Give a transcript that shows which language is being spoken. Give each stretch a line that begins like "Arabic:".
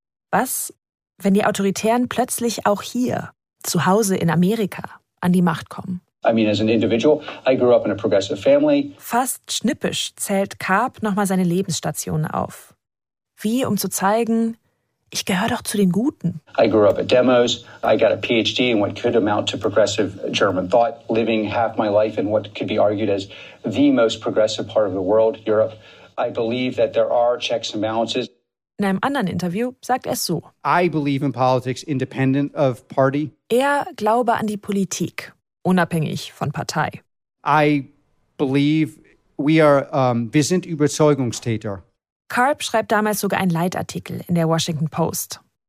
German: Was, wenn die Autoritären plötzlich auch hier, zu Hause in Amerika, an die Macht kommen?
English: I mean, as an individual, I grew up in a progressive family.
German: Fast schnippisch zählt Karp nochmal seine Lebensstationen auf. Wie, um zu zeigen, ich gehöre doch zu den Guten.
English: I grew up at Demos. I got a PhD in what could amount to progressive German thought, living half my life in what could be argued as the most progressive part of the world, Europe. I believe that there are checks and balances.
German: In einem anderen Interview sagt er es so.
English: I believe in politics independent of party.
German: Er glaube an die Politik, unabhängig von Partei.
English: I believe we are,
German: wir sind Überzeugungstäter. Karp schreibt damals sogar einen Leitartikel in der Washington Post.